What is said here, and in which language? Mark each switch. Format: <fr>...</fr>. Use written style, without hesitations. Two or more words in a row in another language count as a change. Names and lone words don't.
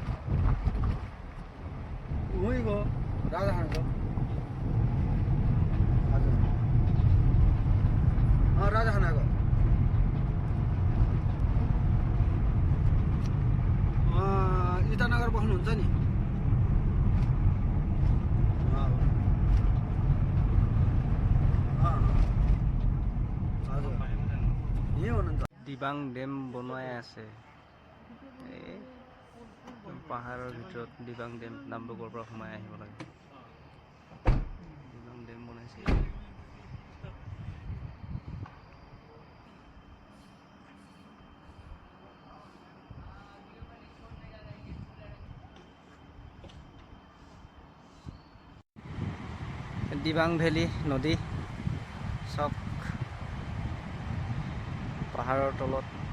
<ne>उही गो राजाखानको हजुर राजाखानाको इटानगर बस्नुहुन्छ नि हजुर यही हुनुहुन्छ</ne> <as>দিবাং ডেম বনোৱাই আছে এই পাহাৰৰ ভিতৰত দিবাং ডেম নাম্বগৰ পৰা সোমাই আহিব লাগে দিবাং ডেম বনাইছে দিবাং ভেলী নদী চক পাহাৰৰ তলত</as>